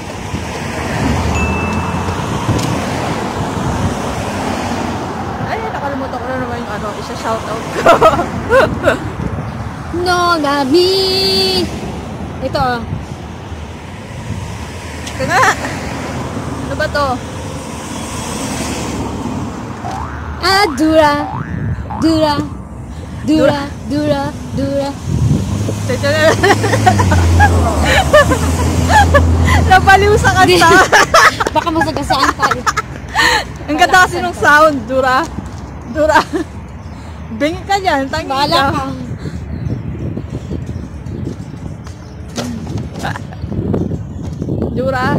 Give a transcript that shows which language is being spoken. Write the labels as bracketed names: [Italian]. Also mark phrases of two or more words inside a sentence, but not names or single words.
[Filipino] Ay, nakalimutan ko na naman yung ano, isa-shoutout ko. No, Gabi! Ito oh. Ito nga. Ano ba to? Dura. Dura. Dura. Dura. Dura. Napaliw sa kanta. Baka masagasaan tayo. Ang ganda kasi ng sound. Dura. Dura. Bingi ka dyan. Tangi Bahala ka. ka. Dura.